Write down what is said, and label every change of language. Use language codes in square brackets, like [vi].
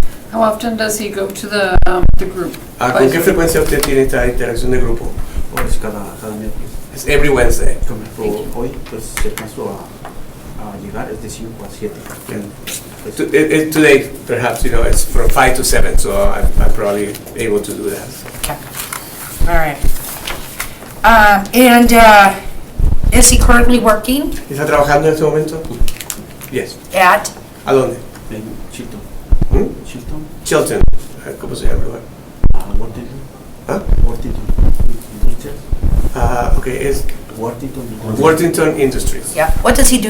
[en] How often does he go to the group? [es] ¿Con qué frecuencia usted tiene esta interacción de grupo? Pues cada miércoles. It's every Wednesday. Por ejemplo, hoy pues se alcanzó a llegar es de 5 a 7. [en] Yeah. Today, perhaps, it's from 5 to 7, so I'm probably able to do that. Okay. All right. And is he currently working [es] ¿Está trabajando en este momento? [en] Yes. at? [es] ¿A dónde? En Chilton. Chilton. Chilton. ¿Cómo se llama el lugar? Worthington. ¿Ah? Worthington. Industrias. Okay, es Worthington. [en] Worthington Industries. Yeah. What does he do